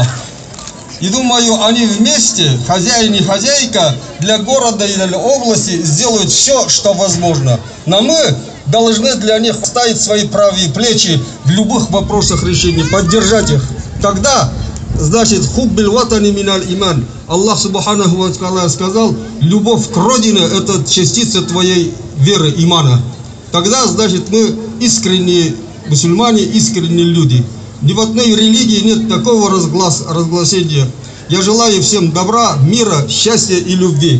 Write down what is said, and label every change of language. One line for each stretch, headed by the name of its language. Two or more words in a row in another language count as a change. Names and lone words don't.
Russian: И думаю, они вместе, хозяин и хозяйка, для города и для области сделают все, что возможно. Но мы должны для них ставить свои правые плечи в любых вопросах решения, поддержать их. Тогда значит,
Arabic: حب الوطن من الإيمان.
Russian: Аллах
Arabic: سبحانه وتعالى
Russian: сказал, любовь к родине – это частица твоей веры, имана. Тогда, значит, мы искренние мусульмане, искренние люди. Ни в одной религии нет такого разглашения. Я желаю всем добра, мира, счастья и любви.